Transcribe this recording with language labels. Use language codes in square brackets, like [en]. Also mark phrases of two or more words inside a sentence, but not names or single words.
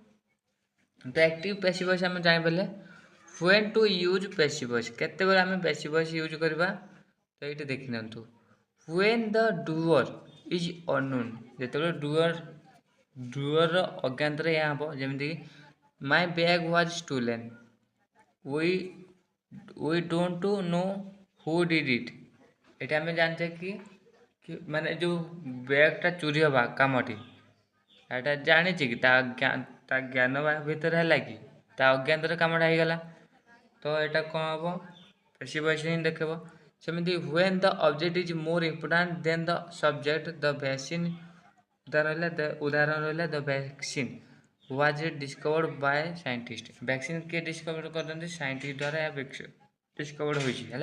[en] ତ active passive voice [or] ଆମେ ଜାଣିପାରିଲେ [en] when to use passive voice [or] କେତେବେଳେ ଆମେ [en] passive voice use [or] କରିବା ତ ଏଇଠି ଦେଖିନିଅନ୍ତୁ [en] when the doer is unknown ଯେତେବେଳେ [or] ଡୁଅର୍ର ଅଜ୍ଞାତରେ ଏହା ହେବ ଯେମିତିକି [en] my bag was stolen we don't know who did it [or] ଏଠି ଆମେ ଜାଣିଛେ କି ମାନେ ଯେଉଁ ବ୍ୟାଗ୍ଟା ଚୋରି ହେବା କାମଟି ଏଇଟା ଜାଣିଛି କି ତା ଜ୍ଞାନ ଭିତରେ ହେଲା କି ତା ଅଜ୍ଞାତରେ କାମଟା ହେଇଗଲା ତ ଏଇଟା କ'ଣ ହେବ [en] passive voice [or] ହିଁ ଦେଖେଇବ। [en] ସେମିତି when the object is more important than the subject the vaccine [or] ଉଦାହରଣ ରହିଲା [en] the vaccine was discovered by scientist vaccine [or] କିଏ ଡିସ୍କଭର କରିଛନ୍ତି ସାଇଣ୍ଟିଷ୍ଟ ଦ୍ୱାରା ଏହା ଡିସ୍କଭର୍ଡ ହୋଇଛି ହେଲା।